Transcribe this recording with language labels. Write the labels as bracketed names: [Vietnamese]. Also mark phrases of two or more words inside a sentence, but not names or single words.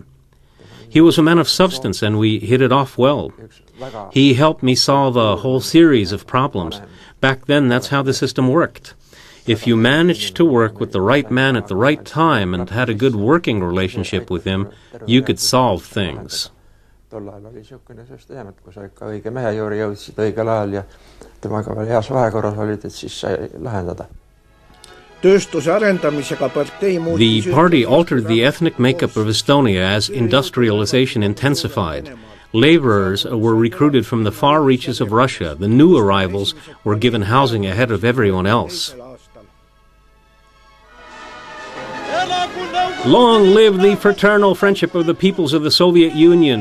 [English] He was a man of substance, and we hit it off well. He helped me solve a whole series of problems. Back then, that's how the system worked. If you managed to work with the right man at the right time and had a good working relationship with him, you could solve things. [Estonian] Tol ajal oli niisugune süsteem, et kui sa ikka õige mehe juurde jõudsid õigel ajal ja temaga veel heas vahekorras olid, et siis sai lahendada. [English] The party altered the ethnic makeup of Estonia as industrialization intensified. Laborers were recruited from the far reaches of Russia. The new arrivals were given housing ahead of everyone else. Long live the fraternal friendship of the peoples of the Soviet Union!